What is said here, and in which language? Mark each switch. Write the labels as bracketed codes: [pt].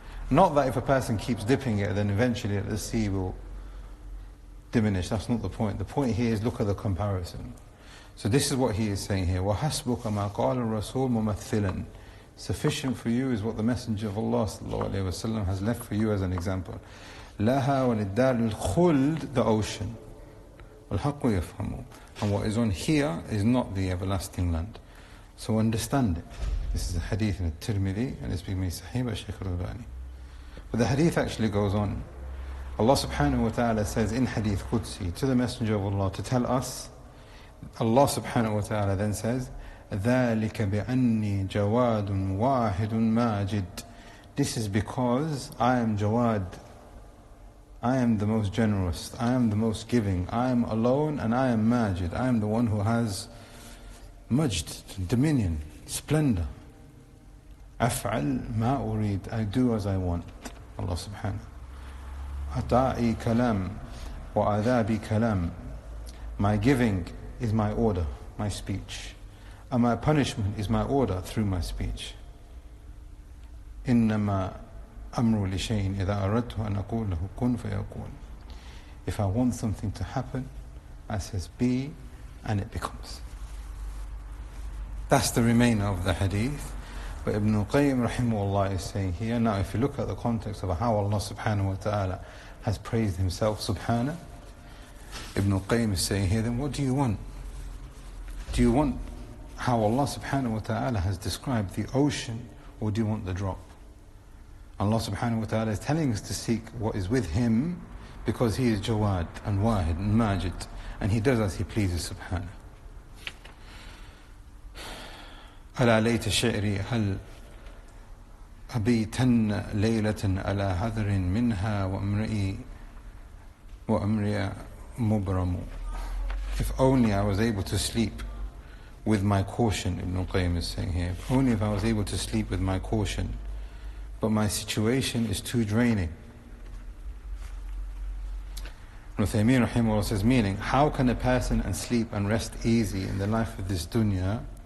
[en] Not that if a person keeps dipping it, then eventually the sea will diminish. That's not the point. The point here is look at the comparison. So this is what he is saying here. [ar] وَحَسْبُكَ مَا قَالَ الرَّسُولُ مُمَثِّلًا, [en] sufficient for you is what the Messenger of Allah sallallahu alayhi wa sallam has left for you as an example. [ar] لَهَا وَلِلدَّارِ الْخُلْدِ, [en] the ocean. [ar] وَالْحَقُّ يَفْهَمُ, [en] and what is on here is not the everlasting land. So understand it. This is a hadith in al-Tirmidhi, and it's being made Sahih by Shaykh al-Albani. But the hadith actually goes on. Allah subhanahu wa ta'ala says in hadith Qudsi to the Messenger of Allah to tell us, Allah subhanahu wa ta'ala then says, [ar] ذَلِكَ بِأَنِّي جَوَادٌ وَاحِدٌ مَاجِدٌ, [en] this is because I am Jawad, I am the most generous, I am the most giving, I am alone, and I am Majid, I am the one who has Majd, dominion, splendor. [ar] أفعل ما أريد, [en] I do as I want. Allah subhanahu. [ar] أطاعي كلام وعذابي كلام, [en] my giving is my order, my speech, and my punishment is my order through my speech. [ar] إنما أمر لشيء إذا أردت أن أقول له كن فيكون. [en] If I want something to happen, I says be, and it becomes. That's the remainder of the hadith. But Ibn al-Qayyim rahimahullah is saying here, now if you look at the context of how Allah subhanahu wa ta'ala has praised himself subhanahu, Ibn al-Qayyim is saying here, then what do you want? Do you want how Allah subhanahu wa ta'ala has described the ocean, or do you want the drop? Allah subhanahu wa ta'ala is telling us to seek what is with Him, because He is Jawad and Wahid and Majid, and He does as He pleases subhanahu. [ar] ألا ليت شعري هل أبيتن ليلة على هذر منها وأمرئ مبرم. [en] If only I was able to sleep with my caution, Ibn al-Qayyim is saying here, if only if I was able to sleep with my caution, but my situation is too draining. Ibn Taymiyyah rahimahullah says, meaning, how can a person and sleep and rest easy in the life of this dunya?